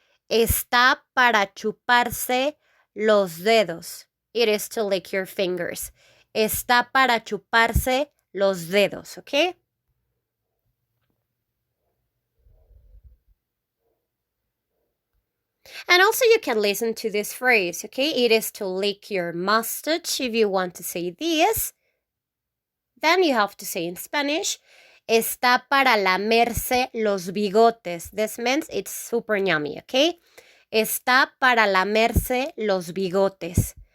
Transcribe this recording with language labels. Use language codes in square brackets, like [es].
[es] Está para chuparse los dedos. [en] It is to lick your fingers. [es] Está para chuparse los dedos, [en] okay? And also you can listen to this phrase, okay? It is to lick your mustache if you want to say this. Then you have to say in Spanish, [es] está para lamerse los bigotes. [en] This means it's super yummy, okay? [es] Está para lamerse los bigotes.